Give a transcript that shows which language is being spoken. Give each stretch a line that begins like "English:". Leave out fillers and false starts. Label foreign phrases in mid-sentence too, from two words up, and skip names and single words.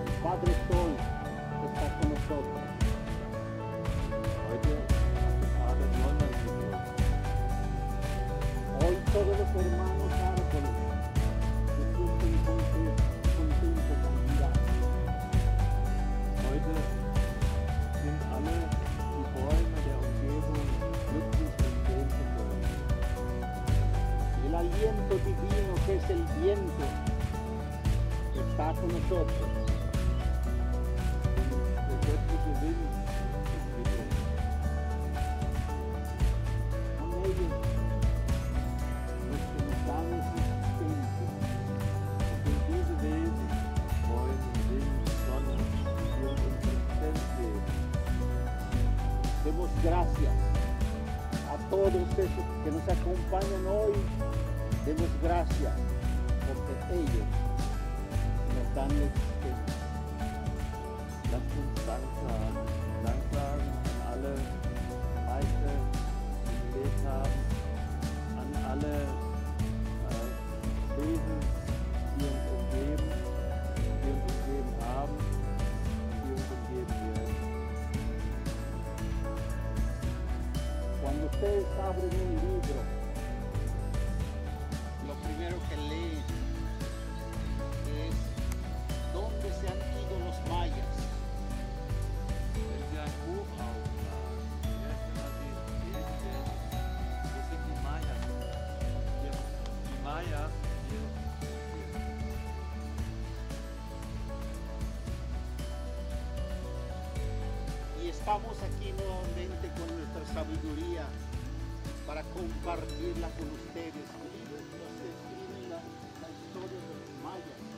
Spanish: Padre Sol está con nosotros.
German: Heute hat der Vater Sonntag gegründet.
Spanish: Hoy todos los hermanos árboles se sienten contentos al mirar.
German: Heute sind alle die Bäume der Umgebung glücklich und sehen zu können.
Spanish: El aliento divino que es el viento está con nosotros.
German: Der göttliche Wind ist mit uns.
Spanish: Son ellos los que nos dan existencia.
German: Und diese Wesen, Bäume, Wind, Sonne, die uns Existenz geben.
Spanish: Demos gracias a todos esos que nos acompañan hoy. Demos gracias porque ellos nos dan la existencia.
German: Lasst uns Dank sagen an alle Reiche, die gelebt haben, an alle Wesen, die uns umgeben haben, die uns umgeben werden.
Spanish: Cuando ustedes abren un libro, lo primero que leen es dónde se han ido los mayas.
German: Wenn Sie ein Buch aufschlagen, das erste, was Sie lesen werden, wo sind die Mayas? Die Mayas hier.
Spanish: Y estamos aquí nuevamente con nuestra sabiduría para compartirla con ustedes. Ellos nos escriben la historia de los mayas.